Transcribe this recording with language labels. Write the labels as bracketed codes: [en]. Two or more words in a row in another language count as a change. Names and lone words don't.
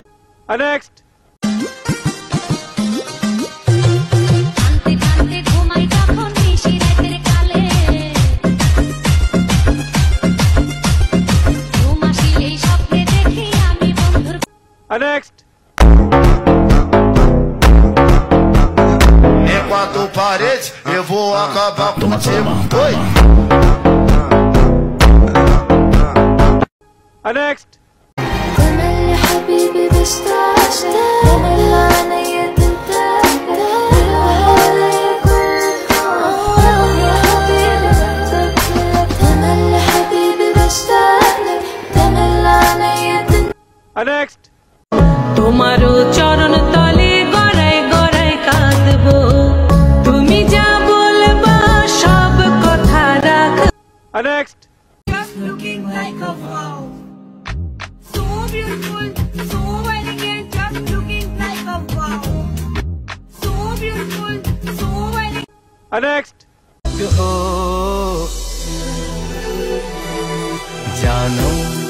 [en] next next [pt] Enquanto parede, eu vou acabar contigo. Oi. [en] नेक्स्ट [ar] تملي حبيبي بشتاق تملي عيني تنتهي هذا يكون يا حبيبي تملي حبيبي بشتاق تملي عيني تنتهي [en] नेक्स्ट [bn] তোমারও চরণ তলে গড়াই গড়াই কাঁদবো, তুমি যা বলবা সব কথা রাখ। [en] नेक्स्ट Just looking like a wow, so beautiful, so elegant, just looking like a wow, so beautiful, so elegant. नेक्स्ट [hi] जानम